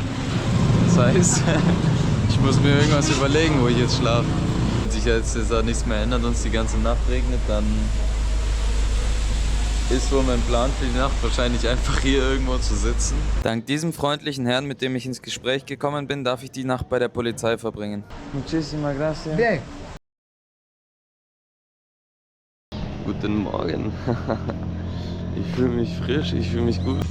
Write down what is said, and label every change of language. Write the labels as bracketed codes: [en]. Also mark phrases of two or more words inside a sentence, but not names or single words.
[de] Das heißt, ich muss mir irgendwas überlegen, wo ich jetzt schlafe. Wenn sich jetzt nichts mehr ändert und es die ganze Nacht regnet, dann ist wohl mein Plan für die Nacht wahrscheinlich einfach hier irgendwo zu sitzen. Dank diesem freundlichen Herrn, mit dem ich ins Gespräch gekommen bin, darf ich die Nacht bei der Polizei verbringen. [es] Muchísimas gracias. Bien. [de] Guten Morgen. Ich fühle mich frisch, ich fühle mich gut.